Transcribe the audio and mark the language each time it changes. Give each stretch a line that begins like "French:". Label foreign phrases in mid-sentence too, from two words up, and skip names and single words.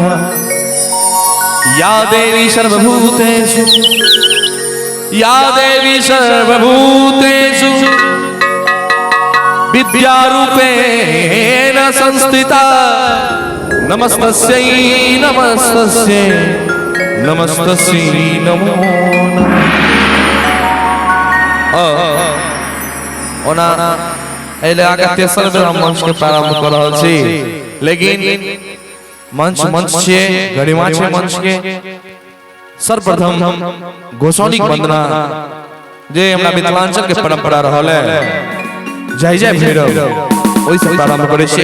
Sanskrit: या देवी सर्वभूतेषु या देवी सर्वभूतेषु विद्यारूपेण संस्थिता नमस्तस्यै नमस्तस्यै नमस्तस्यै नमो नमः।
Maithili: ओना एले आगत्य सर्व मंच के प्रारंभ कर रहल छी, लेकिन मंच छे गरिमा छे मंच के सर्वप्रथम गोसाउनी वंदना जे हमरा मिथिलांचल के परंपरा रहल है जय जय भैरव ओइ से प्रारंभ करे छी।